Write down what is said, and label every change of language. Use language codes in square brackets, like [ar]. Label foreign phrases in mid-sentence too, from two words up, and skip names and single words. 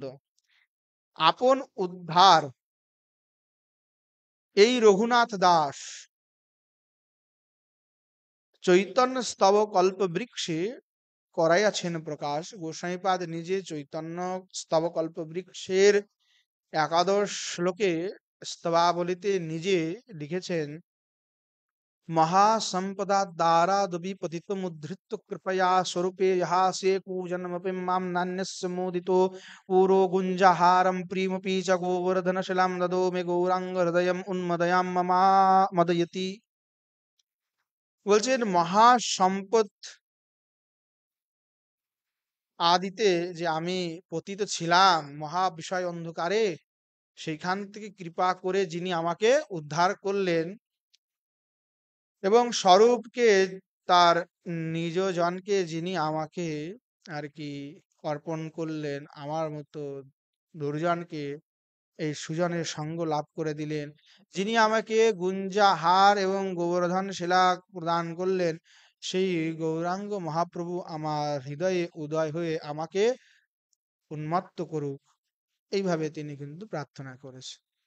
[bn] আপন উদ্ধার এই রঘুনাথ দাস চৈতন্য স্তব কল্প বৃক্ষে করাইয়াছেন প্রকাশ। গোস্বাইপাদ নিজে চৈতন্য স্তব কল্প বৃক্ষের একাদশ শ্লোকে স্তবাবলিতে নিজে লিখেছেন, [sa] महासंपदा दारादपि पतितमुद्धृत्य कृपया स्वरूपे यहासे कूजन्मपि मां नान्यस्य मोदितो पूरो गुञ्जहारं प्रियमपि च गोवर्धनशिलां ददो मे गौराङ्गहृदयम् उन्मदयां ममा मदयति। [bn] বলছেন মহাসম্পদ আদিতে যে আমি পতিত ছিলাম মহা বিষয় অন্ধকারে, সেইখান থেকে কৃপা করে যিনি আমাকে উদ্ধার করলেন এবং স্বরূপকে, তার নিজ জনকে যিনি আমাকে আর কি অর্পণ করলেন, আমার মতো দুর্জনকে এই সুজনের সঙ্গ লাভ করে দিলেন, যিনি আমাকে গুঞ্জাহার এবং গোবর্ধন শিলা প্রদান করলেন, সেই গৌরাঙ্গ মহাপ্রভু আমার হৃদয়ে উদয় হয়ে আমাকে উন্মত্ত করুক, এইভাবে তিনি কিন্তু প্রার্থনা করেছেন।